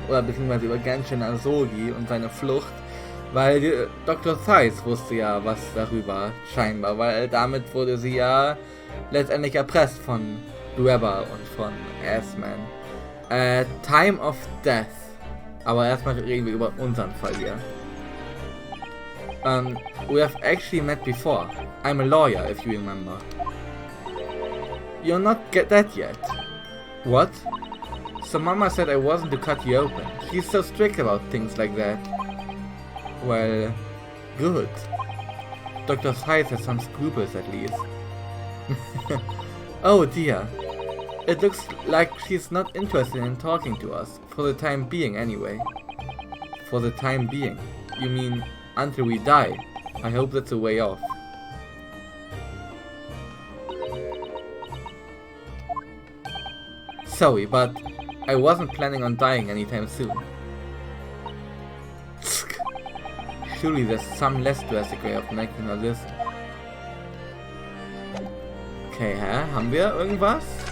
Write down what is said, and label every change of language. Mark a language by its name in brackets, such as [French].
[German] Oder beziehungsweise über Genshin Asogi und seine Flucht. Weil Dr. Zeiss wusste ja was darüber, scheinbar. Weil damit wurde sie ja letztendlich erpresst von Webber und von Assman. [English] Time of Death. [German] Aber erstmal reden wir über unseren Fall hier. [English] We have actually met before. I'm a lawyer, if you remember. You're not dead yet. What? So Mama said I wasn't to cut you open. She's so strict about things like that. Well, good. Dr. Zeiss has some scruples at least. Oh dear. It looks like she's not interested in talking to us. For the time being, anyway. For the time being? You mean until we die? I hope that's a way off. Sorry, but I wasn't planning on dying anytime soon. Surely there's some less drastic way of making her listen. [German] Okay, haben wir irgendwas?